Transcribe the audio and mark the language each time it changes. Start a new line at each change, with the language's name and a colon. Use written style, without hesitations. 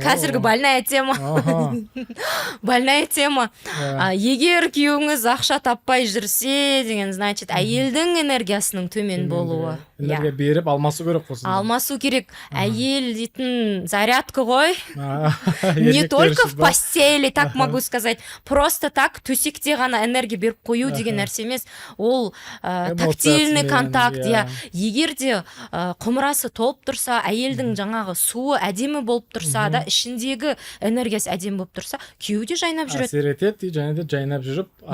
Kazakh: Қазіргі
Russian: больная тема. Больная тема.
Kazakh: Егер күйеуіңіз ақша таппай жүрсе, деген
Russian: значит,
Kazakh: әйелдің энергиясының төмен болуы. Энергия беріп, алмасу керек қосын. Алмасу керек. Әйел дейтін зарядка ғой.
Russian: Не только в постели, так могу сказать. Просто так
Kazakh: төсекте ғана энергия беріп қою деген нәрсе емес. Ол
Russian: тактильный контакт,
Kazakh: егер де құмырасы толып тұрса, әйелдің жаңағы суы әдемі болып тұрса да, ішіндегі энергиясы әдемі болып тұрса, күйеуі де жайнап жүреді. Әсер етеді, және де жайнап жүріп,